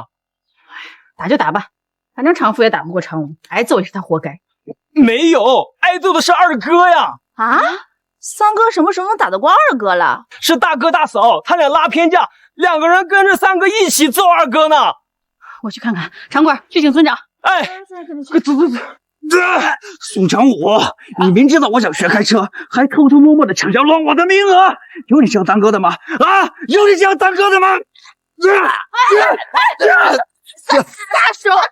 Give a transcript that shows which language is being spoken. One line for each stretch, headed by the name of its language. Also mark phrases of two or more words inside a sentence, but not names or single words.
Chinese: 打就打吧，反正常富也打不過常武，挨揍也是他活該。沒有，挨揍的是二哥呀！啊，三哥什麼時候能打得過二哥了？是大哥大嫂，他倆拉偏架，兩個人跟着三哥一起揍二哥呢。我去看看，常貴去請村長。哎，快走。宋常武，你明知道我想學開車，還偷偷摸摸的搶下亂我的名額，有你這樣當哥的嗎？啊，有你這樣當哥的嗎？撒手！